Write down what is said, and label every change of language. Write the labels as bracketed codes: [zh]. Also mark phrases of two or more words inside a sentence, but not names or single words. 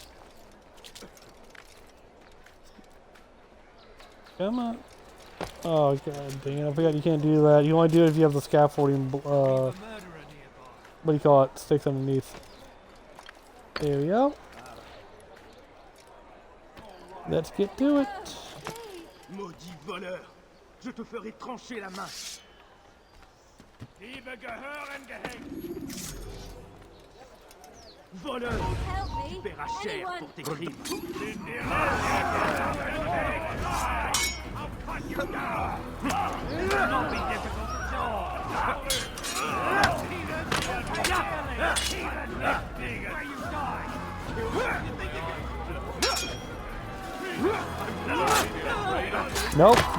[en] Come on. Oh, god dang it. I forgot you can't do that. You only do it if you have the scaffolding, what do you call it? Sticks underneath. There we go. Let's get to it. [fr] Maudit voleur! Je te ferai trancher la main! [de] Liebe Gehören gehängt! [fr] Voleur! [en] Help me! [fr] Tu paieras cher [en] Anyone! [fr] pour tes crimes! [en] I'll cut you down! This will not be difficult at all! Where you die! Nope.